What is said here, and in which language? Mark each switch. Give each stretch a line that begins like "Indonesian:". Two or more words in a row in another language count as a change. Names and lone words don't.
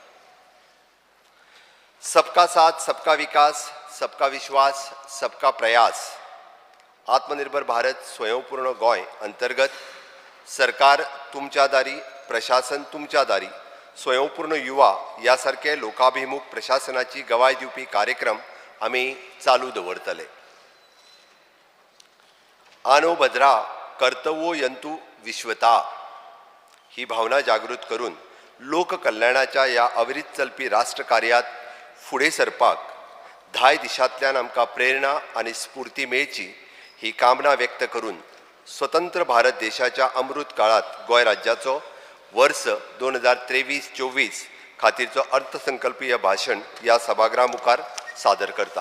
Hindi: सबका साथ सबका विकास सबका विश्वास सबका प्रयास
Konkani: आत्मनिर्भर भारत स्वयंपूर्ण गोंय अंतर्गत सरकार तुमच्या दारी प्रशासन तुमच्या दारी स्वयंपूर्ण युवा यासारखे लोकाभिमुख प्रशासनाची गवाय दिवपी कार्यक्रम आम्ही चालू दवरतले.
Sanskrit: आनो भद्रा कर्तव्यो यंतु विश्वता
Konkani: ही भावना जागृत करून लोककल्याणाच्या या अविरत चलपी राष्ट्रकार्यात फुडें सरपाक 10 दिशांतल्यान आमकां प्रेरणा आनी स्फूर्ती मेळची ही कामना व्यक्त करून स्वतंत्र भारत देशाच्या अमृत काळात गोंय राज्याचो वर्ष 2023-24 खातीरचो अर्थसंकल्पीय भाशण या सभागृहा मुखार सादर करता.